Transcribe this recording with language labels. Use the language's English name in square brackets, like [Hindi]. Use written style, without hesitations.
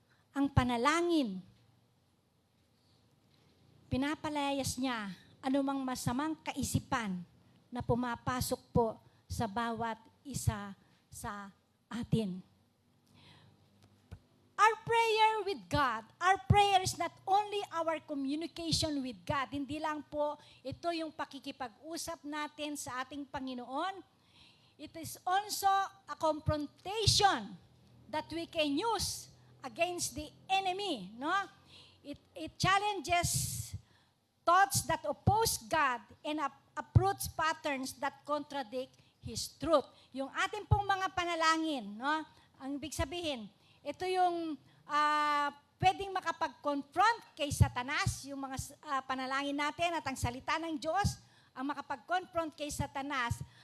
[Filipino] ang panalangin, pinapalayas niya anumang masamang kaisipan na pumapasok po sa bawat isa sa atin. [English] Our prayer with God, our prayer is not only our communication with God. [Filipino] Hindi lang po ito yung pakikipag-usap natin sa ating Panginoon. [English] It is also a confrontation that we can use against the enemy. No? It challenges thoughts that oppose God and uproots patterns that contradict His truth. [Filipino] Yung ating pong mga panalangin, no? Ang ibig sabihin, ito yung pwedeng makapag-confront kay Satanas, yung mga panalangin natin at ang salita ng Diyos, ang makapag-confront kay Satanas.